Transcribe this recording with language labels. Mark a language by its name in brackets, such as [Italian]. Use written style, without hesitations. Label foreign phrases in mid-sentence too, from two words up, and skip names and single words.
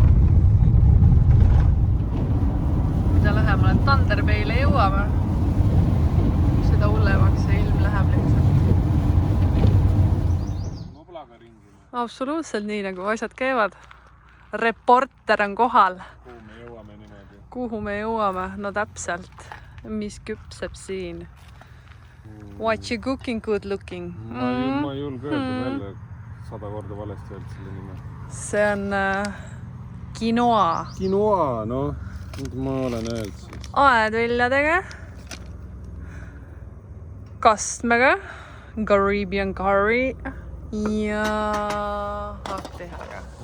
[Estonian] Mida lähemale Thunder Bay'le jõuame, seda hullemaks see ilm läheb lihtsalt. Absoluutselt nii, nagu asjad käivad. Reporter on kohal. Kuhu me jõuame niimoodi? Kuhu me jõuame? No täpselt. Mis küpseb siin? [English] What you cooking, good looking? [Estonian] Ma ei julge öelda jälle 100 korda valesti öelda selle nime. See on quinoa. Quinoa, noh. Ma olen öelnud siis. Aedviljadega. Kastmega. [English] Caribbean curry. [Estonian] Ja hakktehaga.